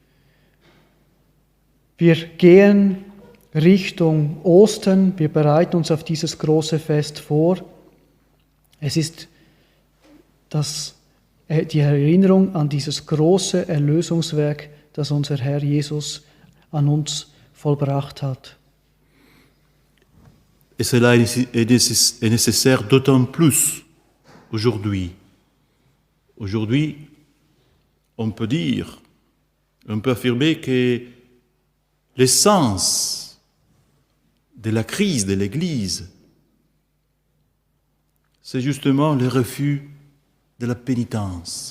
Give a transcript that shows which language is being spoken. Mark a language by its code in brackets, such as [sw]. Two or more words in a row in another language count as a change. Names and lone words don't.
[de] Wir gehen Richtung Ostern, wir bereiten uns auf dieses große Fest vor. Es ist die Erinnerung an dieses große Erlösungswerk, das unser Herr Jesus an uns vollbracht hat. [fr] Et cela est nécessaire d'autant plus aujourd'hui. Aujourd'hui, on peut affirmer que l'essence de la crise de l'Église, c'est justement le refus de la pénitence.